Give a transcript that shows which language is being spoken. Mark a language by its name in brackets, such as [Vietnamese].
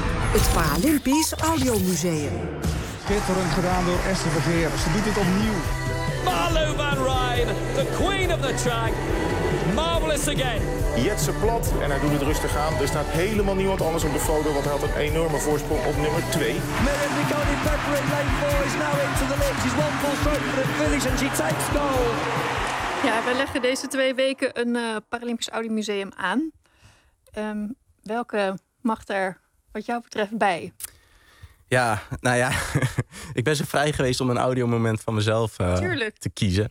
[Dutch] Het Paralympisch Audiomuseum. Schitterend gedaan door Esther Vergeer. Ze doet het opnieuw. [English] Malou van Rijn, the queen of the track. Marvelous again. [Dutch] Jetse plat en hij doet het rustig aan. Er staat helemaal niemand anders op de foto, want hij had een enorme voorsprong op nummer 2. [English] Melinda Cody Pepper in lane 4 is now into the lead. She's one full stroke for the finish and she takes goal. [Dutch] Ja, we leggen deze 2 weken een Paralympisch Audiomuseum aan. Welke mag er wat jou betreft bij? Ja, nou ja, ik ben zo vrij geweest om een audiomoment van mezelf te kiezen.